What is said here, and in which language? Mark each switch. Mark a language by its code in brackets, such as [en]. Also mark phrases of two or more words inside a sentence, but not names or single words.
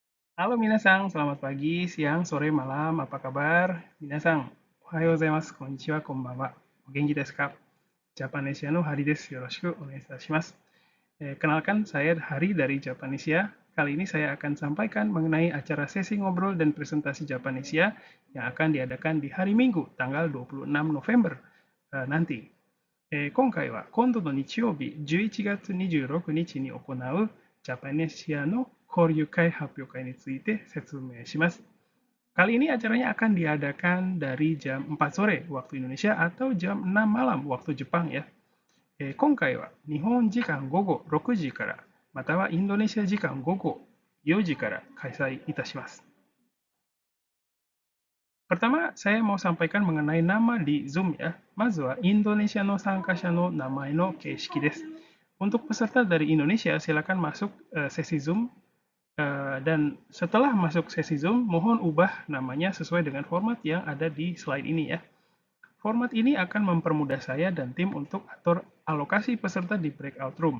[id] Halo Minasang, selamat pagi, siang, sore, malam, apa kabar? [ja] 皆さん、おはようございます、こんにちは、こんばんは。お元気ですか? JapanesiaのHariです。よろしくお願いいたします. [id] Kenalkan, saya Hari dari Japanesia. Kali ini saya akan sampaikan mengenai acara sesi ngobrol dan presentasi Japanesia yang akan diadakan di hari Minggu, tanggal 26 November nanti. [ja] 今回は今度の日曜日11月26日に行うジャパネシアの交流会発表会について説明します。 [id] Kali ini acaranya akan diadakan dari jam 4 sore waktu Indonesia atau jam 6 malam waktu Jepang ya. [ja] 今回は日本時間午後6時からまたはインドネシア時間午後4時から開催いたします。 [id] Pertama, saya mau sampaikan mengenai nama di Zoom ya. [ja] まずはインドネシアの参加者の名前の形式です. [id] Untuk peserta dari Indonesia, silakan masuk sesi Zoom dan setelah masuk sesi Zoom, mohon ubah namanya sesuai dengan format yang ada di slide ini ya. Format ini akan mempermudah saya dan tim untuk atur alokasi peserta di breakout room.